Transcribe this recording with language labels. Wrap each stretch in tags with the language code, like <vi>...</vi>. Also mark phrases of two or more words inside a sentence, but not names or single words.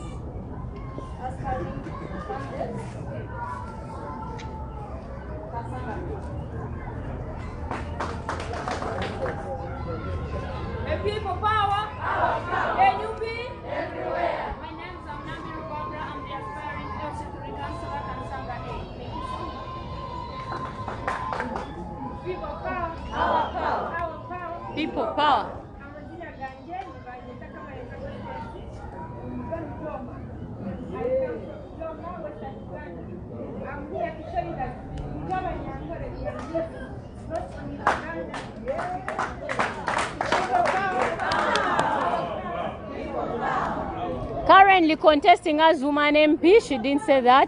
<en>Aspiring candidates. People power. NUP. Everywhere. My name is Amnambi Rubabra. I'm the aspiring health security counselor Kansanga A. Thank you so much. People power. Our power. Our power. People power.</en> <nyn>Amazina ganje nibanyita kama executive. Mgani Joma.</nyn> <en>I come from Joma, Western Uganda. I'm here to show you that Joma Nyankore exists not only in Uganda. Currently contesting as woman MP, she didn't say that.</en>